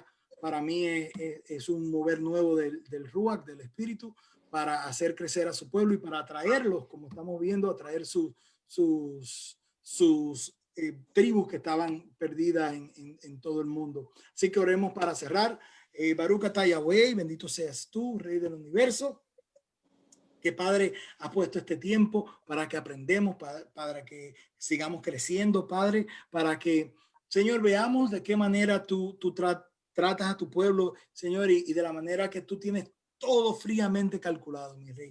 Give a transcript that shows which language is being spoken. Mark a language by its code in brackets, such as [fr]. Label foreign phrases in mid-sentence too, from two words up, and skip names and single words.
[es] Para mí es un mover nuevo del Ruach, del Espíritu, para hacer crecer a su pueblo y para atraerlos, como estamos viendo, atraer sus tribus que estaban perdidas en todo el mundo. Así que oremos para cerrar. [he] ברוך אתה יהוה, [es] bendito seas tú, Rey del universo, que Padre ha puesto este tiempo para que aprendemos, para que sigamos creciendo, Padre, para que, Señor, veamos de qué manera tú tratas a tu pueblo, Señor, y de la manera que tú tienes todo fríamente calculado, mi Rey.